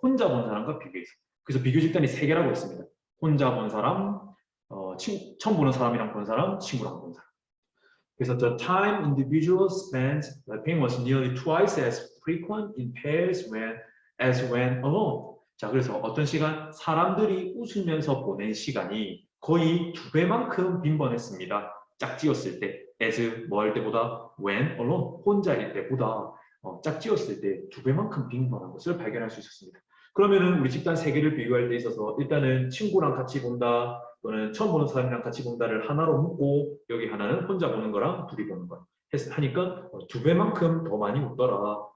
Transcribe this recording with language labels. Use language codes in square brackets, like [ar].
[ko] 혼자 본 사람과 비교해서. 그래서 비교 집단이 3개라고 있습니다. 혼자 본 사람, 처음 보는 사람이랑 본 사람, 친구랑 본 사람. 그래서 [en] the time individuals spent laughing was nearly twice as frequent in pairs as when alone. [ko] 자, 그래서 어떤 시간? 사람들이 웃으면서 보낸 시간이 거의 2배만큼 빈번했습니다. 짝지었을 때, as 뭐 할 때보다, [en] when alone, [ko] 혼자일 때보다. 짝지었을 때 2배만큼 빈번한 것을 발견할 수 있었습니다. 그러면은 우리 집단 3개를 비교할 때 있어서 일단은 친구랑 같이 본다 또는 처음 보는 사람이랑 같이 본다를 하나로 묶고 여기 하나는 혼자 보는 거랑 둘이 보는 거 하니까 2배만큼 더 많이 웃더라.